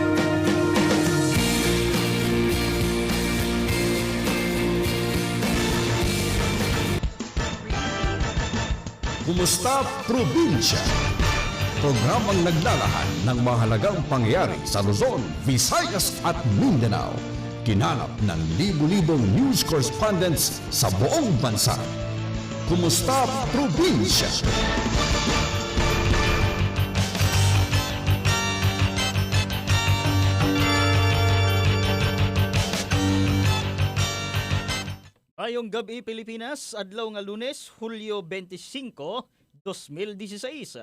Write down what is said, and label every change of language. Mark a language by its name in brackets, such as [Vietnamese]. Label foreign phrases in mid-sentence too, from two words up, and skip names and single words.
[Filipino] Kumusta Probinsya? Programang naglalahan ng mahalagang pangyayari sa Luzon, Visayas at Mindanao. Kinalap ng libu-libong [English] news correspondents [Filipino] sa buong bansa. Kumusta Probinsya? [Hiligaynon] Ayong gabi Pilipinas, adlaw nga Lunes, Hulyo 25, 2016.